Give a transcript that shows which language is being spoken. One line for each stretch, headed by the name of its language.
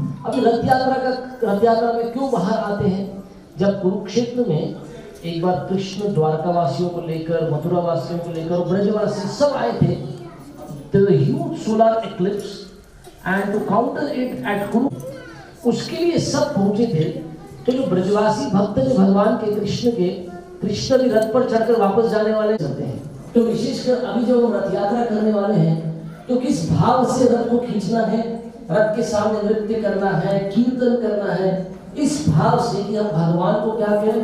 Hindi: अभी रथ यात्रा में क्यों बाहर आते हैं? जब कुरुक्षेत्र में एक बार कृष्ण द्वारका वासियों को लेकर, मथुरा वासियों को लेकर, ब्रजवासी सब आए थे।
English: There was a huge solar eclipse and to counter it at Kuru,
Hindi: उसके लिए सब पहुंचे थे। तो जो ब्रजवासी भक्त थे भगवान के, कृष्ण भी रथ पर चढ़कर वापस जाने वाले चलते हैं। तो विशेषकर अभी जब हम रथ यात्रा करने वाले हैं, तो किस भाव से रथ को खींचना है? रथ के सामने नृत्य करना है, कीर्तन करना है, इस भाव से कि हम भगवान को क्या करें?